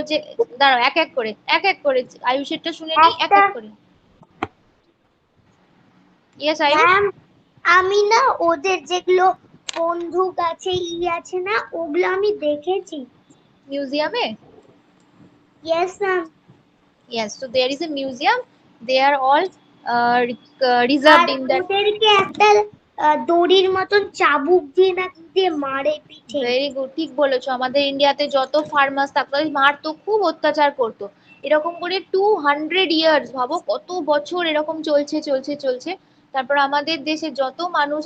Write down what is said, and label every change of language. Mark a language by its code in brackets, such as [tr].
[bn] যে দাঁড়াও, এক এক করে আয়ুষেরটা শুনে নি, এক এক করে। [en] Yes Ayush. [bn] ম্যাম আমি না ওদের যেগুলো বন্দুক আছে আছে না, ওগুলো আমি দেখেছি। মিউজিয়ামে? [en] Yes ma'am. Yes, so there is a museum, they are all reserved in that. [bn] ওদেরকে একটা দড়ির মতন চাবুক দিয়ে না কি দিয়ে মারে পিঠে। [en] very good, [bn] ঠিক বলেছো। আমাদের ইন্ডিয়াতে যত ফার্মার্স থাকতো মারতো, খুব অত্যাচার করতো। এরকম করে 200 ইয়ার্স, ভাবো কত বছর এরকম চলছে চলছে চলছে। তারপর আমাদের দেশে যত মানুষ